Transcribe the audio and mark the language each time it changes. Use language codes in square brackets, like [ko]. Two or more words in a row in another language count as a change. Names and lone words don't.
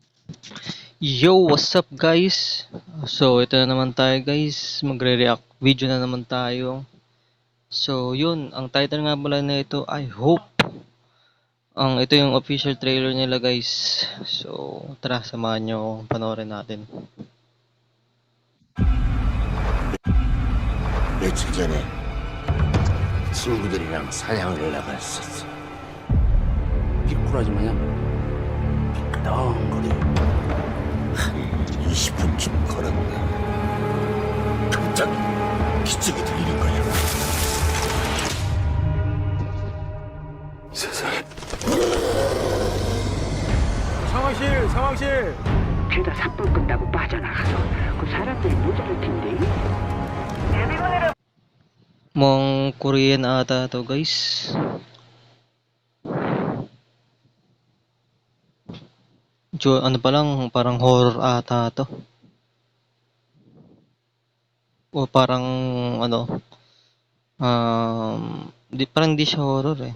[en] Yo, what's up guys? [tl] So, ito na naman tayo guys. Magre-react video na naman tayo. So, yun. Ang title nga pala na ito, I Hope. Ito yung official trailer nila guys. So, tara, samahan nyo akong panoorin natin. [ko] 며칠 전에 친구들이랑 사냥을 나갔었어. 미꾸라지 마냥 미끄덩거려. 한 20분쯤 걸었다. 갑자기 기척이 들리는 거야. 세상에. 상황실. 죄다 삽불 끈다고 빠져나가서 그 사람들이 모자랄 텐데. [tl] Mong Korean ata to guys. Ano pa lang, parang horror ata to. O parang ano, parang di siya horror eh.